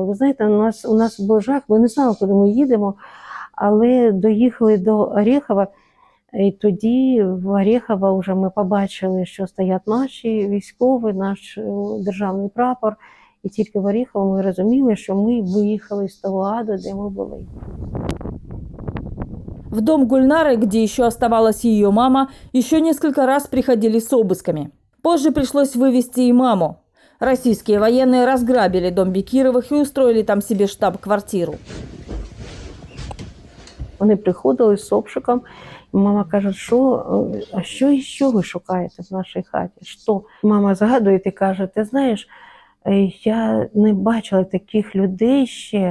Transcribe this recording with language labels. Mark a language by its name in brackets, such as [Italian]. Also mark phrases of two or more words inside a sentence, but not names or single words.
[Ukrainian] Ви знаєте, у нас був жах, ми не знали, куди ми їдемо, але доїхали до Орєхова. І тоді в Орєхово вже ми побачили, що стоять наші військові, наш державний прапор. І тільки в Орєхово ми розуміли, що ми виїхали з того аду, де ми були. [Russian] В дом Гульнары, где еще оставалась ее мама, еще несколько раз приходили с обысками. Позже пришлось вывести и маму. Российские военные разграбили дом Бекировых и устроили там себе штаб-квартиру. [Ukrainian] Вони приходили з обшуком, і мама каже: а що іще ви шукаєте в нашій хаті? Що? Мама згадує і каже: ти знаєш, я не бачила таких людей ще.